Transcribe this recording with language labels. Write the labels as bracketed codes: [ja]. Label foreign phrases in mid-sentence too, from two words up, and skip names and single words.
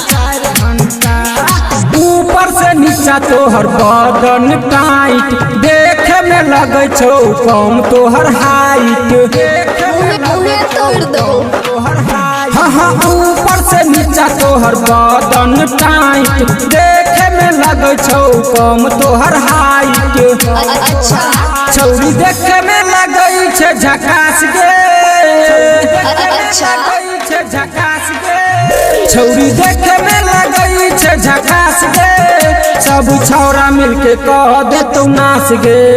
[anp] ऊपर से नीचा तोहर बदन टाइट, देखे में लगे छौ कम तोहर हाइट। [hi] तोड़ दो [anp] हाँ ऊपर से नीचा तोहर बदन टाइट, देखे में लगे छौ कम तोहर हाइट। अच्छा छौरी देखे में लगे छे झकास गे। अच्छा झकास गे छौरी देखे में लगे छे झकास गे। सब छौरा मिलके कह दे तू नाच गे।